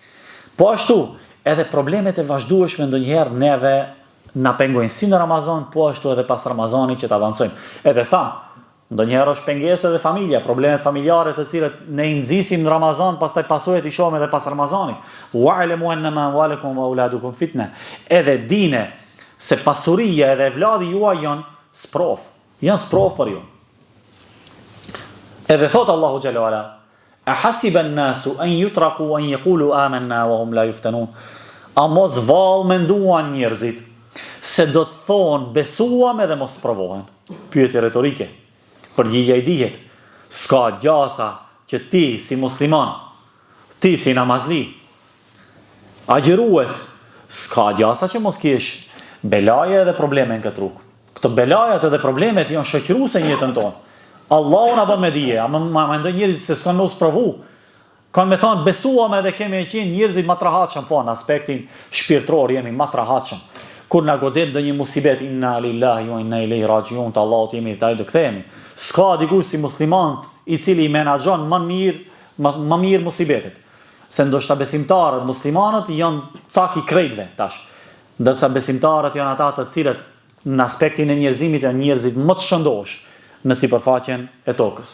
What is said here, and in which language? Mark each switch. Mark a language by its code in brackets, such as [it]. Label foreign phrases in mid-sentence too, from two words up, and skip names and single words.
[sq] Po ashtu, edhe problemet e vazhdueshme ndonjëherë neve na pengojnë si në Ramazan, po ashtu edhe pas Ramazanit që të avancojmë. Edhe tham, ndonjëherë është pengesë edhe familja, problemet familjare të cilët ne i nxisim në Ramazan, pastaj pasojat i shohim edhe pas Ramazanit. [ar] واعلموا أنما أموالكم وأولادكم فتنة. [sq] Edhe dine se pasuria edhe evladi juaj janë sprov për ju. Edhe thot Allahu [ar] جل وعلا أحسب الناس أن يتركوا أن يقولوا آمنا وهم لا يفتنون. [sq] A mos vallë menduan njerëzit se do të thonë besuam edhe mos provohen. Pyetje retorike. Përgjigja i dihet. S'ka gjasa që ti si musliman, ti si namazli, agjërues, s'ka gjasa që mos kesh belaje edhe probleme në këtë rrugë. Këto belajat edhe problemet janë shoqëruese në jetën tonë. Allahu na bën me dije, ma mendoj njerëzit se s'kan mos provu. Kanë me thonë besuam edhe kemi qenë njerëzit më të rahatshëm, po në aspektin shpirtëror jemi më të rahatshëm. Kur na godet ndonjë musibet, [ar] إنا لله وإنا إليه راجعون, [sq] te Allahu jemi dhe do kthehemi. S'ka dikush si musliman i cili i menaxhon më mirë musibetet. Se ndoshta besimtarët, muslimanët janë cak i krejtëve tash. Ndërsa besimtarët janë ata të cilët në aspektin e njerëzimit janë njerëzit më të shëndosh në sipërfaqen e tokës.